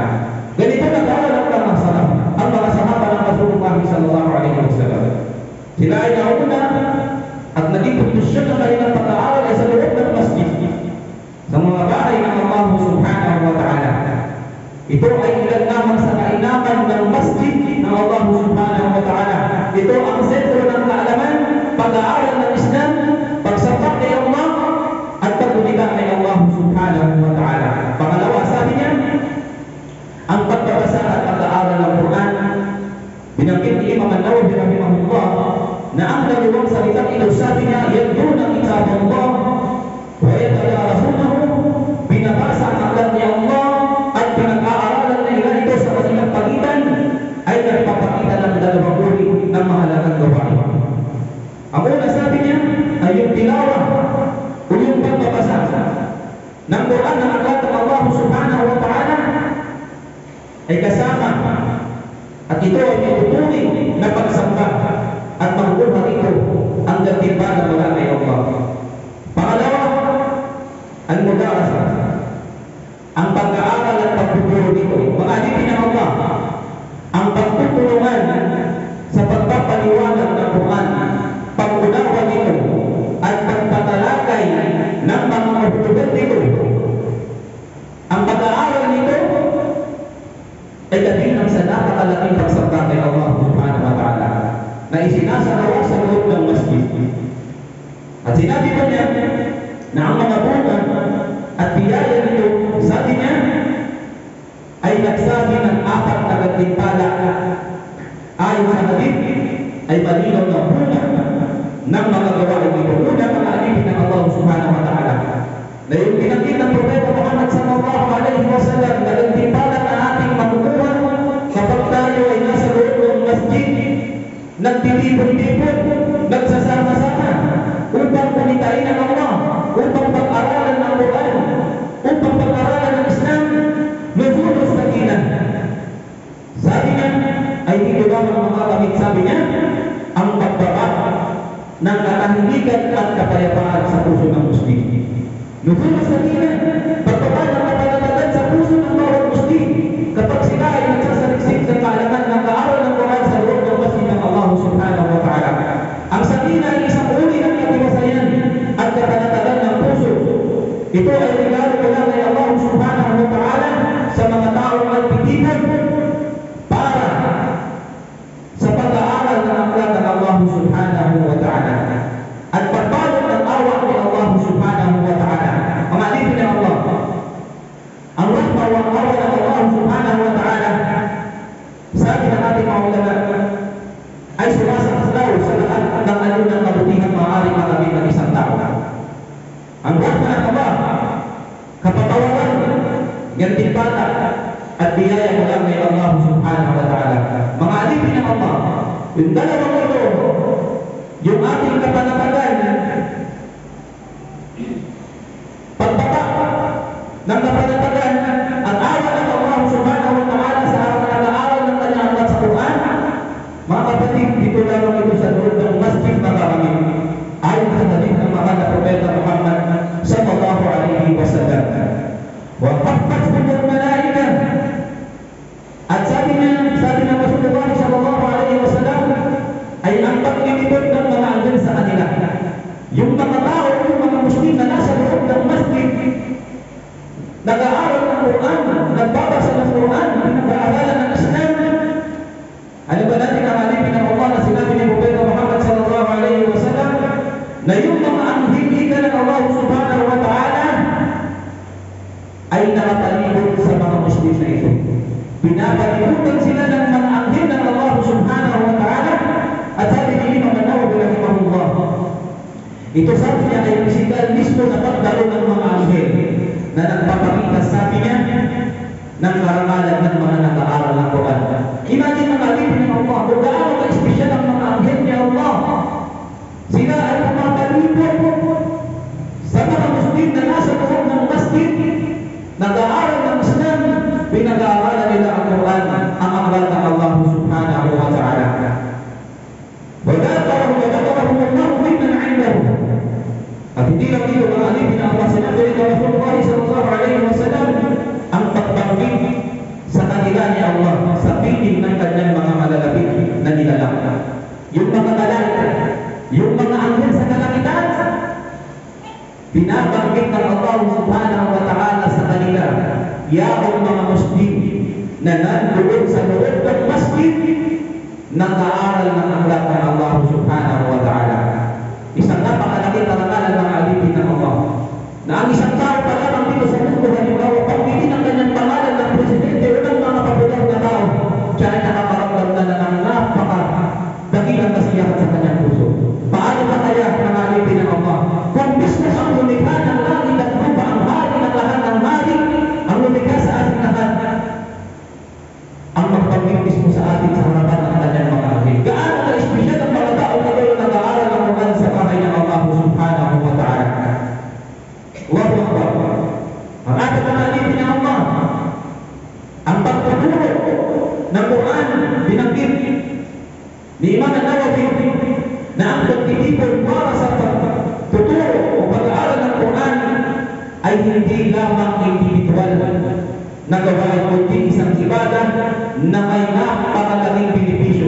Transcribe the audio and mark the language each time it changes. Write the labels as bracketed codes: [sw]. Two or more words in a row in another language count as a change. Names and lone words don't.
[tl] Ganito nag-aaral ang mga salaf, ang mga sahaba ng [ar] رسول الله صلى الله عليه وسلم. [tl] Sila ay nauna at naging kondisyon ng kanilang pag-aaral ay sa loob ng masjid, sa mga bahay ng Allah [ar] سبحانه وتعالى. [tl] Ito ay ilan lamang sa kainaman ng masjid ng Allah [ar] سبحانه وتعالى. [tl] Ito ang sentro ng kaalaman, pag-aaral ng Islam, pagsapak kay Allah, at paggunita kay Allah [ar] سبحانه وتعالى. [tl] Pangalawa, sabi niya, ang pagbabasa at pag-aaral ng Quran. Binanggit ni Imam an-Nawawi rahimahullah na ang dalawang salitang ito, sabi niya, [ar] يتلون كتاب الله ويتدارسونه, [tl] binabasa ang aklat ni Allah at pinag-aaralan nila ito sa kanilang pagitan, ay nagpapakita ng dalawang uri ng mahalagang gawain. Ang una, sabi niya, ay yung tilawa o yung pagbabasa ng Quran, ng aklat ng Allah [ar] سبحانه وتعالى, [tl] ay kasama at ito ay tuturing na pagsamba at magkuha rito ang gantimpala mula kay Allah. Pangalawa, ang mudarasa, ang pag-aaral at pagtuturo dito. Maalipin ng Allah, ang pagtutulungan sa pagpapaliwanag ng Quran, pag-unawa nito at pagpatalakay ng mga kahulugan dito. Ang pag-aaral nito ay kabilang sa napakalaking pagsamba kay Allah [ar] سبحانه وتعالى [tl] na isinasagawa sa loob ng masjid. At sinabi ko niya na ang mga bunga at biyaya nito, sabi niya, ay nagsabi ng apat na gantimpala. Ayon sa hadith, ay malinaw na bunga ng mga gawain nito. Una, mga alipin ng Allah [ar] سبحانه وتعالى, [tl] na yung pinanggit ng Propeta Muhammad [ar] صلى الله عليه وسلم [tl] na gantimpala na ating makukuha kapag tayo ay nasa loob ng masjid, nagtitipon-tipon, nagsasama-sama upang punitain ang Allah, upang pag-aralan ng Quran, upang pag-aralan ng Islam, [ar] نزول السكينة. [tl] Sabi niya, ay dito lamang makakamit, sabi niya, ang pagbaba ng katahimikan at kapayapaan sa puso ng Muslim. [ar] نزول السكينة, [tl] pagbaba ng kapayapaan sa puso ng bawat Muslim kapag sila ay nagsasaliksik ng kaalaman ng kaaral ng Quran sa loob ng masjid ng Allah [ar] سبحانه وتعالى. [tl] Ang sakinah ay isang uri ng katiwasayan Ito ay regalo mula kay Allah [ar] سبحانه وتعالى [tl] sa mga taong nagtitipon para sa pag-aaral ng aklat ng Allah [ar] سبحانه وتعالى [tl] at pagbalot ng awa ni Allah [ar] سبحانه وتعالى. [tl] Mga alipin ng Allah, ang rahma wa awa ng Allah [ar] سبحانه وتعالى, [tl] sabi ng ating mga ulama, ay sumasaklaw sa lahat ng ano ng kabutihang maaaring makamit ng isang tao. Ang rahma ng Allah, kapatawaran, gantimpala, at biyaya mula kay Allah [ar] سبحانه وتعالى. [tl] Mga alipin ng Allah, yung dalawang ito, yung ating kapanatagan, pagbaba ng kapanatagan, ang awa ng Allah [ar] سبحانه وتعالى [tl] sa harapan ng aaral ng kanyang aklat sa Quran, mga kapatid, dito lamang ito sa loob ng masjid na kami, ayon sa hadith ng mahal na Propeta Muhammad [ar] صلى الله عليه وسلم. وحفتهم الملائكة, [tl] at sabi ng [ar] رسول الله صلى الله عليه وسلم, [tl] ay ang paglilipot ng mga anghel sa kanila. Yung mga tao, yung mga Muslim na nasa loob ng masjid, nag-aaral ng Quran, nagbabasa ng Quran, nag-aaralan ng Islam. Ano ba natin ang alipin ng Allah na sinabi ni Propeta Muhammad [ar] صلى الله عليه وسلم [tl] na yung mga anghel ng Allah [ar] سبحانه وتعالى [tl] ay nakatalibot sa mga Muslim na ito. Pinapalibutan sila ng mga anghel ng Allah [ar] سبحانه وتعالى. [tl] At sabi ni Imam An-Nawawi rahimahullah, ito sabi niya ay pisikal mismo na pagdalo ng mga anghel na nagpapakita, sabi niya, ng karangalan ng mga nag-aaral ng Quran. Imagine mga alipin ng Allah, kung gaano ka-espesyal ang mga anghel ni Allah. Sila ay pumapalibot sa mga Muslim na nasa loob ng masjid, nag-aaral ng Islam, pinag-aaralan nila ang Quran, ang aklat ng Allah [ar] سبحانه وتعالى. وَذَكَرَهُ اللَّهُ مِمَّنْ عِنْدَهُ. [tl] At hindi lang dito mga alipin ng Allah, sinabi rin ng [ar] رسول الله صلى الله عليه وسلم, [tl] ang pagbanggit sa kanila ni Allah sa piling ng kanyang mga malalapit na nilalang. Yung mga malaika, yung mga anghel sa kalangitan, binabanggit ng Allah [ar] سبحانه وتعالى [tl] sa kanila, yaong mga Muslim na nandoon sa loob ng masjid, nag-aaral ng aklat ng Allah [ar] سبحانه وتعالى. [tl] Isang napakalaki karangalan ng alipin ng Allah, na ang isang tao pa lamang dito sa mundo, halimbawa, pagpili ng kanyang pangalan ng presidente o ng mga popular na tao, siya ay nakakaramdam na ng napakadakilang kasiyahan sa kanyang puso. Paano pa kaya ng alipin ng Allah? Kung mismo ang lumikha ng langit at lupa, ang hari ng lahat ng hari, ang lumikha sa ating lahat, ang magpamit mismo sa atin sa harapan ng kanyang mga anghel. Gaano ka-espesyal ang mga tao na kayo nag-aaral ng Quran sa bahay ng Allah [ar] سبحانه وتعالى. الله أكبر. [tl] Ang ating mga alipin ng Allah, ang pagtuturo ng Quran, binanggit ni Imam An-Nawawi na ang pagtitipon para sa pagtuturo o pag-aaral ng Quran ay hindi lamang individual na gawain, kundi isang ibadah na may napakalaking benepisyo.